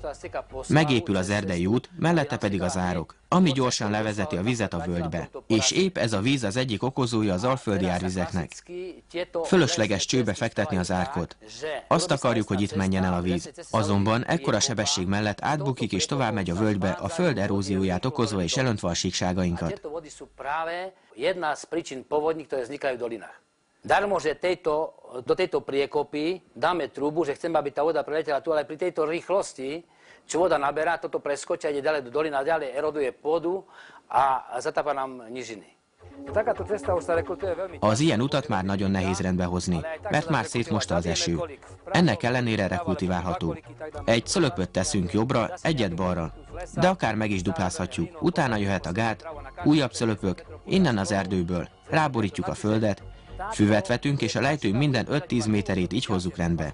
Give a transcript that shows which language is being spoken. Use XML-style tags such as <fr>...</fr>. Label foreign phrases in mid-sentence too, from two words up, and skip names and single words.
<hu>Megépül az erdei út, mellette pedig az árok, ami gyorsan levezeti a vizet a völgybe. És épp ez a víz az egyik okozója az alföldi árvizeknek. Fölösleges csőbe fektetni az árkot. Azt akarjuk, hogy itt menjen el a víz. Azonban ekkora sebesség mellett átbukik és tovább megy a völgybe, a föld erózióját okozva és elöntve a síkságainkat.</hu> <sk>Darmo, že do tejto priekopy dáme trubu, že chceme, aby tá voda preletela tu, ale pri tejto rýchlosti, čo voda naberá, toto preskočí a ide ďalej do doliny a ďalej eroduje pôdu a zatápa nám nížiny.</sk> <hu>Az ilyen utat már nagyon nehéz rendbe hozni, mert már szétmosta az eső. Ennek ellenére rekultiválható. Egy szölöpöt teszünk jobbra, egyet balra, de akár meg is duplázhatjuk. Utána jöhet a gát, újabb szölöpök, innen az erdőből, ráborítjuk a földet, füvet vetünk, és a lejtő minden 5-10 méterét így hozzuk rendbe.</hu>